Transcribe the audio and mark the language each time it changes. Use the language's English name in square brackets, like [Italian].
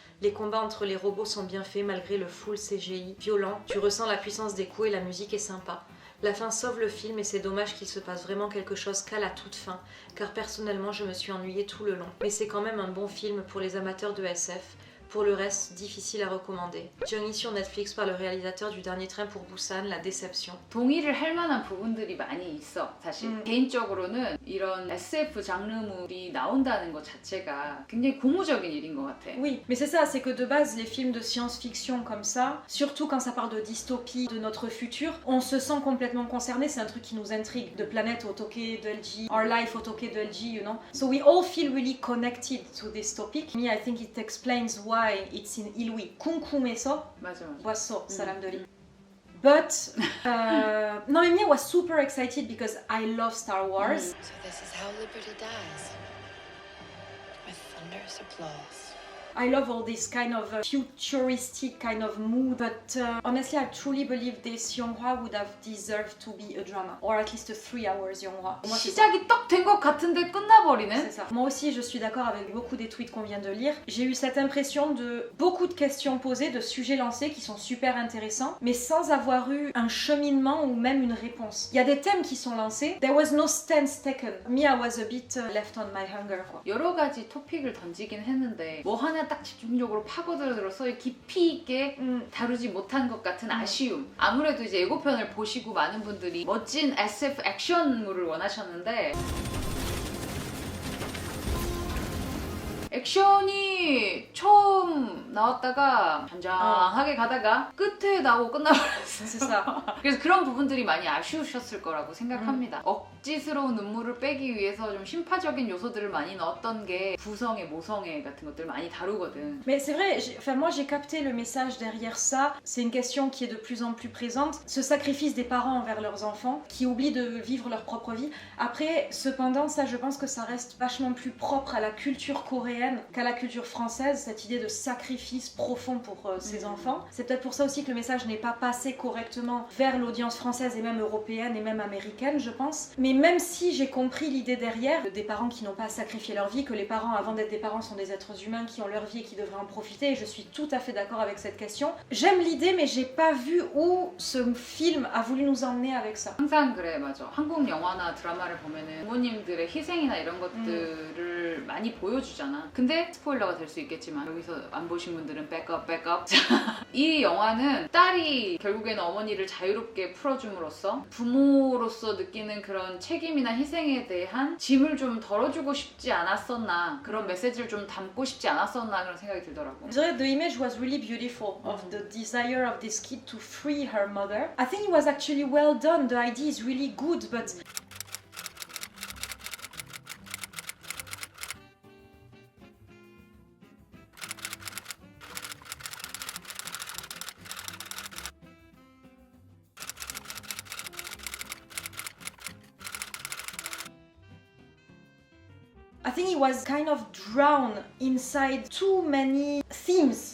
[French] Les combats entre les robots sont bien faits malgré le full CGI violent, tu ressens la puissance des coups et la musique est sympa. La fin sauve le film et c'est dommage qu'il se passe vraiment quelque chose qu'à la toute fin, car personnellement je me suis ennuyée tout le long. Mais c'est quand même un bon film pour les amateurs de SF. Pour le reste, difficile à recommander. Jung-Hee sur Netflix par le réalisateur du Dernier train pour Busan, La déception. [Korean] 동의를 할 만한 부분들이 많이 있어 사실. 개인적으로는 이런 SF 장르물이 나온다는 것 자체가 굉장히 고무적인 일인 것 같아. [French] Oui, mais c'est ça, c'est que de base, les films de science-fiction comme ça, surtout quand ça parle de dystopie, de notre futur, on se sent complètement concerné, c'est un truc qui nous intrigue. De Planète au Tokyo de LG, Our Life au Tokyo de LG, [English] you know. So we all feel really connected to this topic. Me, I think it explains why it's in 1위. [Korean] 궁금해서 맞아. 왔어, 사람들이. [English] But no, me was super excited because I love Star Wars. So this is how liberty dies. With thunderous applause. I love all this kind of futuristic kind of mood, but honestly I truly believe this Yeonghwa would have deserved to be a drama, or at least a 3 hours Yeonghwa. [Korean] 시작이 딱 된 것 같은데 끝나버리네. [French] C'est ça. Moi aussi je suis d'accord avec beaucoup des tweets qu'on vient de lire. J'ai eu cette impression de beaucoup de questions posées, de sujets lancés qui sont super intéressants, mais sans avoir eu un cheminement ou même une réponse. Il y a des thèmes qui sont lancés. [English] There was no stance taken. Me, I was a bit left on my hunger. [French] quoi. [Korean] 여러 가지 토픽을 던지긴 했는데 뭐 하나 딱 집중적으로 파고들어서 깊이 있게 다루지 못한 것 같은 아쉬움. 아무래도 이제 예고편을 보시고 많은 분들이 멋진 SF 액션물을 원하셨는데 액션이 처음 나왔다가 잔잔하게 가다가 끝에 나오고 끝나버렸어요. 그래서 그런 부분들이 많이 아쉬우셨을 거라고 생각합니다. 억지스러운 눈물을 빼기 위해서 좀 심파적인 요소들을 많이 넣었던 게 부성애, 모성애 같은 것들 많이 다루거든. [French] Mais c'est vrai, moi j'ai capté le message derrière ça. C'est une question qui est de plus en plus présente. Ce sacrifice des parents envers leurs enfants, qui oublient de vivre leur propre vie. Après, cependant, ça je pense que ça reste vachement plus propre à la culture coréenne qu'à la culture française, cette idée de sacrifice profond pour ses enfants. C'est peut-être pour ça aussi que le message n'est pas passé correctement vers l'audience française et même européenne et même américaine, je pense. Mais même si j'ai compris l'idée derrière, des parents qui n'ont pas sacrifié leur vie, que les parents avant d'être des parents sont des êtres humains qui ont leur vie et qui devraient en profiter, et je suis tout à fait d'accord avec cette question. J'aime l'idée, mais j'ai pas vu où ce film a voulu nous emmener avec ça. [Korean] 항상 그래, 맞아. 한국 영화나 드라마를 보면은 부모님들의 희생이나 이런 것들을 많이 보여주잖아. 근데 스포일러가 될 수 있겠지만 여기서 안 보신 분들은 백업. 이 영화는 딸이 결국에는 어머니를 자유롭게 풀어줌으로써 부모로서 느끼는 그런 책임이나 희생에 대한 짐을 좀 덜어주고 싶지 않았었나, 그런 메시지를 좀 담고 싶지 않았었나 그런 생각이 들더라고. [English] The image was really beautiful of the desire of this kid to free her mother. I think it was actually well done. The idea is really good, but I think he was kind of drowned inside too many themes.